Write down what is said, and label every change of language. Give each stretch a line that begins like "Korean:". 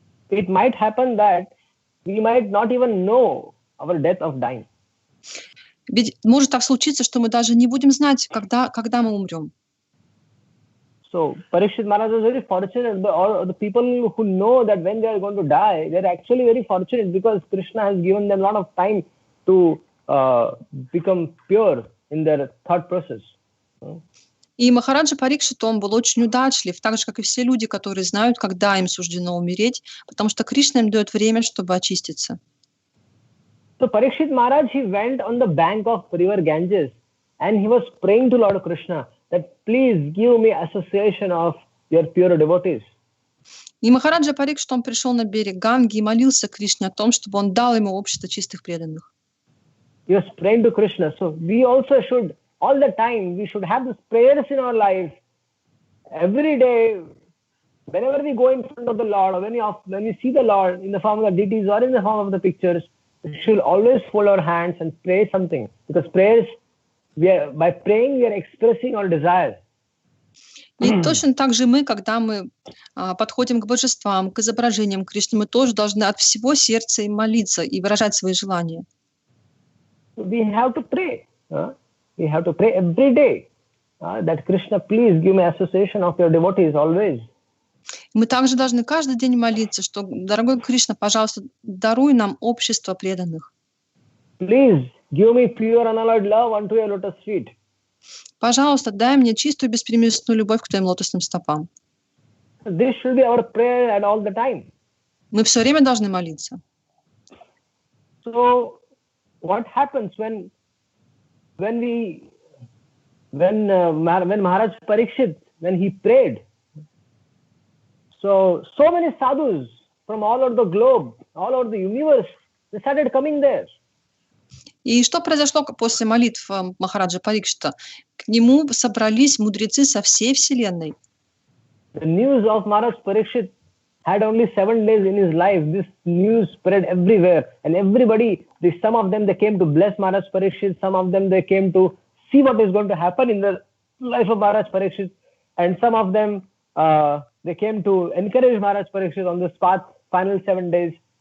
English: It might happen that we might not even know our death of dying.
Russian: Ведь может так случиться, что мы даже не будем знать, когда мы умрем.
English: So Parikshit Maharaj was very fortunate. The people who know that when they are going to die, they are actually very fortunate because Krishna has given them a lot of time to become pure in their thought process.
Russian: И Махараджа Парикшит, он был очень удачлив, так же, как и все люди, которые знают, когда им суждено умереть, потому что Кришна им дает время, чтобы очиститься.
English: So Parikshit Maharaj, he went on the bank of river Ganges and he was praying to Lord Krishna that please give me association of your pure devotees.
Russian: И Махараджа Парикшит, он пришел на берег Ганги и молился Кришне о том, чтобы он дал ему общество чистых преданных.
English: He was praying to Krishna. So we also should, all the time, we should have these prayers in our life. Every day, whenever we go in front of the Lord, or when we see the Lord in the form of the deities or in the form of the pictures, we should always fold our hands and pray something. Because prayers, by praying, we are expressing our desires.
Russian: И точно так же мы, когда мы подходим к божествам, к изображениям Кришны, мы тоже должны от всего сердца им молиться и выражать свои желания.
English: We have to pray. We have to pray every day that Krishna, please give me association of your devotees always.
Russian: Мы также должны каждый день молиться, что, дорогой Кришна, пожалуйста, даруй нам общество преданных.
English: Please give me pure unalloyed love unto your lotus feet.
Russian: Пожалуйста, дай мне чистую беспримесную любовь к твоим лотосным стопам.
English: This should be our prayer at all the time.
Russian: Мы все время должны молиться.
English: So what happens when Maharaj Parikshit, when he prayed, so many sadhus from all over the globe, all over the universe, they started coming there.
Russian: И что произошло после молитв Махараджа Парикшита? К нему собрались мудрецы со всей вселенной.
English: The news of Maharaj Parikshit had only 7 days in his life. This news spread everywhere, and everybody, some of them, they came to bless Maharaj Parikshit, some of them, they came to see what is going to happen in the life of Maharaj Parikshit, and some of them, they came to encourage Maharaj Parikshit on this path, final 7 days.